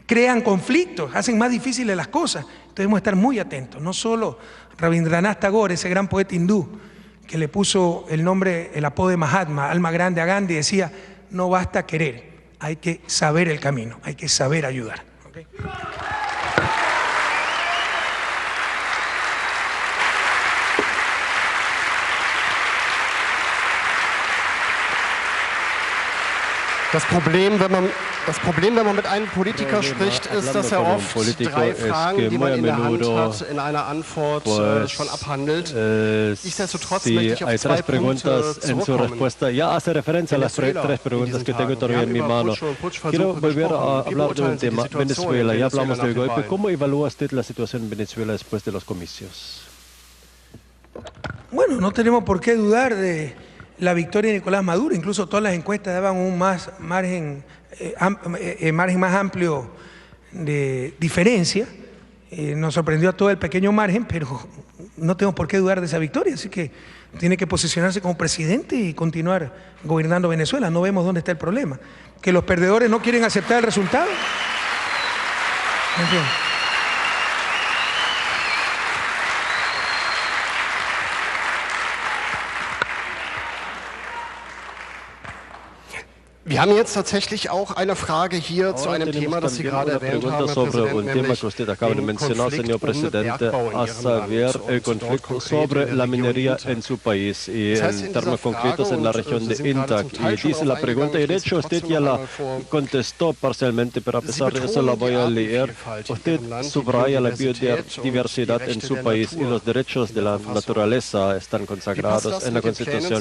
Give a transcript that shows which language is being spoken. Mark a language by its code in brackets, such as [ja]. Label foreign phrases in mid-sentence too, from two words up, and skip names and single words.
[es] crean conflictos, hacen más difíciles las cosas. Entonces debemos estar muy atentos. No solo Rabindranath Tagore, ese gran poeta hindú, que le puso el nombre, el apodo de Mahatma, alma grande a Gandhi, decía, no basta querer, hay que saber el camino, hay que saber ayudar. ¿Okay? [de] Das Problem, wenn man mit einem Politiker spricht, ist, dass er oft 3 Fragen, die man in der Hand hat, in einer Antwort schon abhandelt. Nichtsdestotrotz möchte ich auf 2 Punkte zurückkommen. [es] Ya hace referencia a las 3 preguntas que tengo todavía en mi mano. Quiero volver a hablar del tema Venezuela. Ya hablamos del golpe. ¿Cómo evalúa usted la situación en Venezuela después de los comicios? Bueno, no tenemos por qué dudar de la victoria de Nicolás Maduro. Incluso todas las encuestas daban un margen más amplio de diferencia. Nos sorprendió a todo el pequeño margen, pero no tenemos por qué dudar de esa victoria. Así que tiene que posicionarse como presidente y continuar gobernando Venezuela. No vemos dónde está el problema. Que los perdedores no quieren aceptar el resultado. ¿Entiendes? [de] Wir haben jetzt tatsächlich auch eine Frage hier zu einem Thema, das Sie gerade erwähnt haben, Herr Präsident, nämlich den Konflikt und Bergbau in Ihrem Land. [es] El conflicto sobre la minería en su país y en términos concretos en la región de Intac. Y dice la pregunta, y de hecho usted ya la contestó parcialmente, pero a pesar de eso la voy a leer. Usted subraya la biodiversidad en su país y los derechos de la naturaleza están consagrados en la Constitución.